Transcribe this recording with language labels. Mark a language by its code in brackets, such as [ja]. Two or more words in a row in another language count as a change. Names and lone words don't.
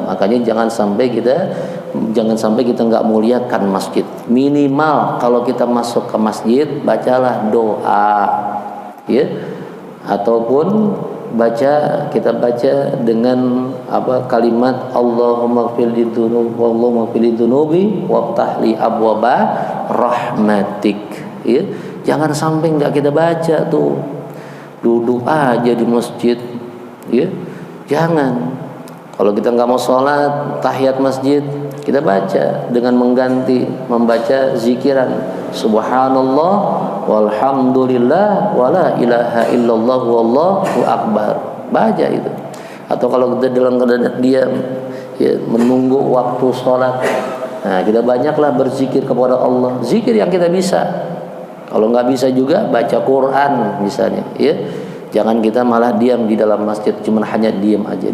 [id] Makanya jangan sampai kita nggak muliakan masjid. Minimal kalau kita masuk ke masjid, bacalah doa, ya, ataupun kita baca dengan kalimat [ar] اللَّهُمَّ اغْفِرْ لِي ذُنُوبِي وَافْتَحْ لِي أَبْوَابَ رَحْمَتِكَ, [id] ya. Jangan sampai nggak kita baca tuh, duduk aja di masjid, ya. Jangan. Kalau kita nggak mau sholat tahiyat masjid, kita baca dengan membaca zikiran [ar] سُبْحَانَ اللَّهِ وَالْحَمْدُ لِلَّهِ وَلَا إِلَٰهَ إِلَّا اللَّهُ وَاللَّهُ أَكْبَرُ. [id] Baca itu. Atau kalau kita dalam keadaan diam, ya, menunggu waktu sholat, nah, kita banyaklah berzikir kepada Allah, zikir yang kita bisa. Kalau nggak bisa juga baca Quran misalnya, ya. Jangan kita malah diam di dalam masjid, cuma hanya diam aja.